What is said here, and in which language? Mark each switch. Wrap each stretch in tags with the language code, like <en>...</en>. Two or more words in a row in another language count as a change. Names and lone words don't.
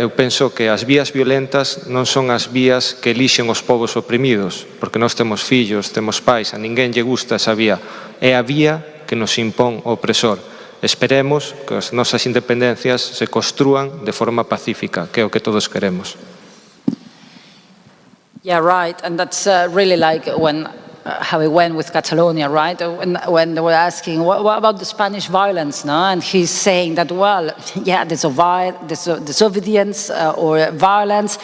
<gl>Eu penso que as vías violentas non son as vías que elixen os povos oprimidos, porque nós temos fillos, temos pais, a ninguén lle gusta esa vía. É a vía que nos impón o opresor. Esperemos que as nosas independencias se construan de forma pacífica, que é o que todos queremos.</gl> <en>Yeah, right, and that's really like how it went with Catalonia, right? When they were asking, what about the Spanish violence, no? And he's saying that, well, yeah, disobedience or violence.</en>